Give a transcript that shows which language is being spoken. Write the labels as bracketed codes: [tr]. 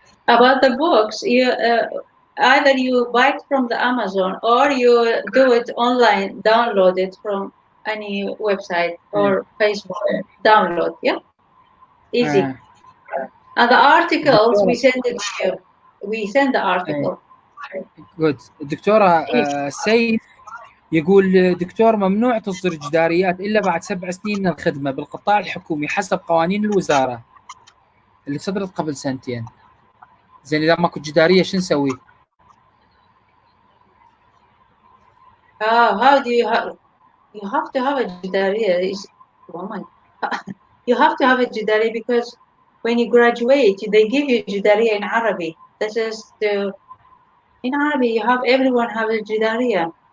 [en] About the books, you either you buy it from the Amazon or you do it online, download it from any website or Facebook. Download, yeah, easy. And the articles we send it to you. We send the article. Good. [ar] الدكتوره سيف يقول دكتور ممنوع تصدر جداريات الا بعد 7 سنين من الخدمه بالقطاع الحكومي حسب قوانين الوزاره اللي صدرت قبل 2 سنين. زين اذا ماكو جداريه شو نسوي؟ [en] How do you have to have a جدارية. Oh my. You have to have a جدارية because when you graduate they give you جدارية in Arabic. This is in Arabic you have everyone have a جدارية.